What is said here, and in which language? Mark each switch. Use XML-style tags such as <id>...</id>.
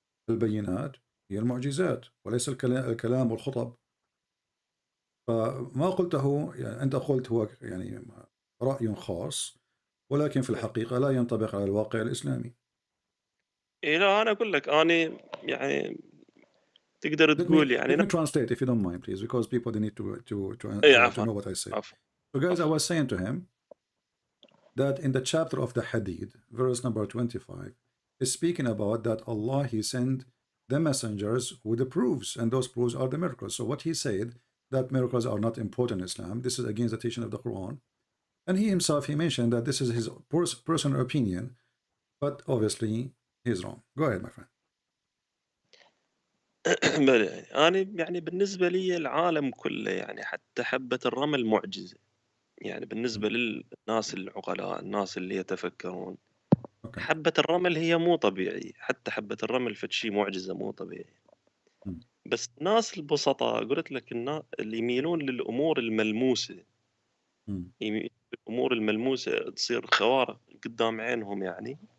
<ar>البينات هي المعجزات وليس الكلام والخطب. فما قلته يعني أنت قلت هو يعني رأي خاص، ولكن في الحقيقة لا ينطبق على الواقع الإسلامي. إيه لا أنا أقول لك أنا يعني تقدر تقول يعني.</ar> <en>Let me translate if you don't mind, please, because people they need to know what I say. So guys, I was saying to him that in the chapter of the Hadith, verse number 25, is speaking about that Allah he sent the messengers with the proofs, and those proofs are the miracles. So what he said, that miracles are not important in Islam, this is against the teaching of the Quran. And he himself, he mentioned that this is his personal opinion, but obviously he's wrong. Go ahead, my friend.</en> <ar>أنا يعني بالنسبة لي العالم كله يعني حتى حبة الرمل معجزة. يعني بالنسبة للناس العقلاء، الناس اللي يتفكرون، حبة الرمل هي مو طبيعي. حتى حبة الرمل فد شيء معجزة مو طبيعي. بس الناس البسطاء قلت لك اللي يميلون للأمور الملموسة، الأمور الملموسة تصير خوارق قدام عينهم يعني.</ar>